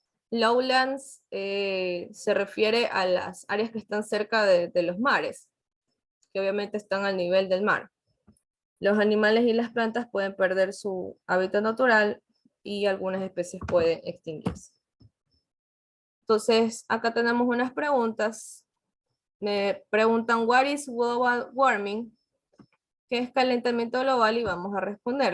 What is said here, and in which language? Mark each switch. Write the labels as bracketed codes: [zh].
[es] Lowlands se refiere a las áreas que están cerca de los mares, que obviamente están al nivel del mar. Los animales y las plantas pueden perder su hábitat natural y algunas especies pueden extinguirse. Entonces, acá tenemos unas preguntas. Me preguntan, [en] what is global warming? [es] ¿Qué es calentamiento global? Y vamos a responder.